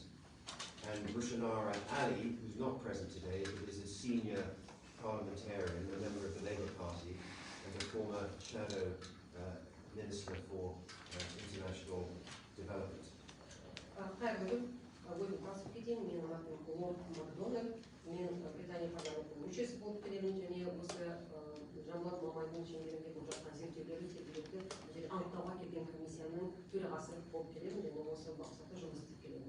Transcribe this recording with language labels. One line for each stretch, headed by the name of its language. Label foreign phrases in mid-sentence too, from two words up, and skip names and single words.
English: And Rushanara Ali, who's not present today, but is a senior parliamentarian, a member of the Labour Party, and a former shadow Minister for International Development.
Kazakh: Мен Британия парламентінің мүшесі болып келемін, және осы Жанболат Мамайдың шеңберінде болып жатқан зерттеулерді анықтауға келген комиссияның төрағасы болып келемін, және осы мақсатта жұмыс істеп келемін.